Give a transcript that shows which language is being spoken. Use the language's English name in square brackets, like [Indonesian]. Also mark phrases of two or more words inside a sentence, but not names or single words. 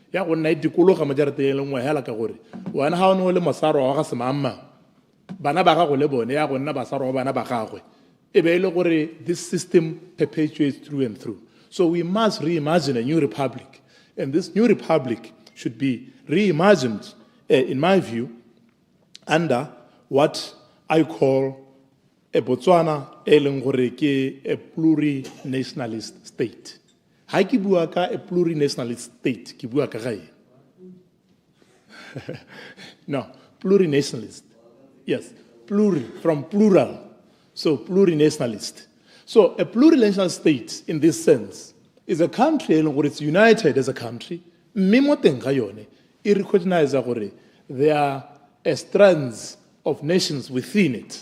[English] This system perpetuates through and through. So we must reimagine a new republic. And this new republic should be reimagined, in my view, under what I call a Botswana a plurinationalist state. [Tswana] Ha ke bua ka [English] a plurinationalist state, [Tswana] ke bua ka gae. [English] No, plurinationalist. Yes, from plural. So plurinationalist. So a plurinational state, in this sense, is a country where it's united as a country. It recognizes that there are strands of nations within it.